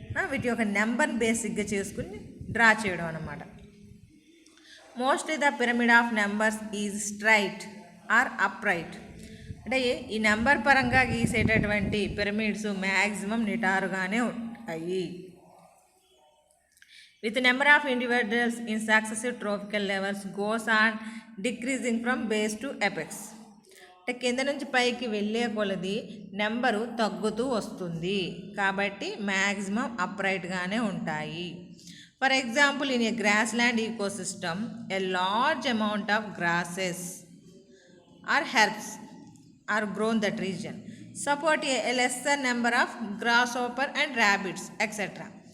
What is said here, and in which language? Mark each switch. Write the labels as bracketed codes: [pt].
[te] వీటి యొక్క నెంబర్ బేసిక్గా చేసుకుని డ్రా చేయడం అన్నమాట. [en] Mostly the pyramid of numbers is straight or upright. [te] అంటే ఈ నెంబర్ పరంగా గీసేటటువంటి పిరమిడ్స్ మ్యాక్సిమం నిటారుగానే ఉంటాయి. [en] with number of individuals in successive trophical levels goes on decreasing from base to apex. [te] అంటే కింద నుంచి పైకి వెళ్ళే కొలది నెంబరు తగ్గుతూ వస్తుంది కాబట్టి మ్యాక్సిమం అప్రైట్గానే ఉంటాయి. [en] For example, in a grassland ecosystem a large amount of grasses are herbs are grown that reason, support a lesser number of grasshopper and rabbits etcetera.